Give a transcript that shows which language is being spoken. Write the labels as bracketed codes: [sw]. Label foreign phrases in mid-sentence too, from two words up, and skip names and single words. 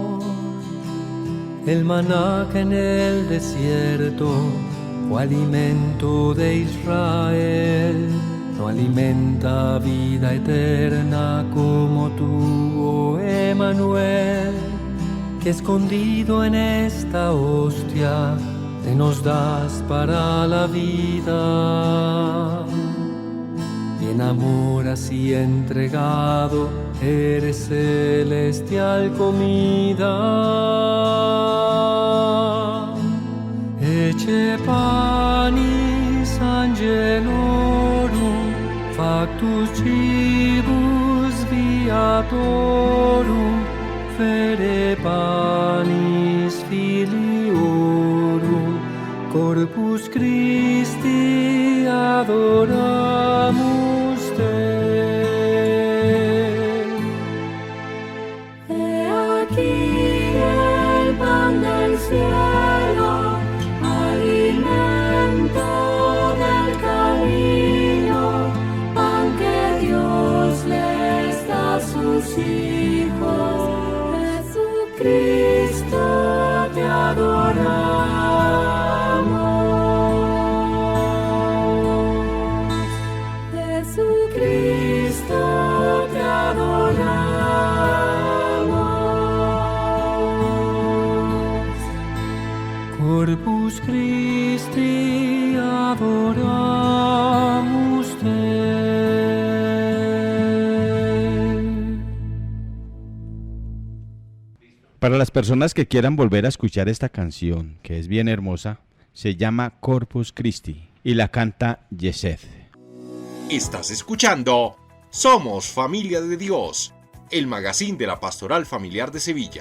[es] El maná que en el desierto fue alimento de Israel, no alimenta vida eterna como tú, oh Emmanuel, que escondido en esta hostia te nos das para la vida. Y en amor así entregado eres celestial comida. [la] Ecce panis angelorum, factus cibus viatorum, Infere panis filiorum, corpus Christi adoramus te. [es] He aquí el pan del cielo, alimento del cariño, pan que Dios les da a sus hijos. Jesucristo, te adoramos. Jesucristo, te adoramos. [la] Corpus Christi adoramus te. [es] Para las personas que quieran volver a escuchar esta canción, que es bien hermosa, se llama Corpus Christi y la canta Yesed. Estás escuchando Somos Familia de Dios, el magazine de la Pastoral Familiar de Sevilla.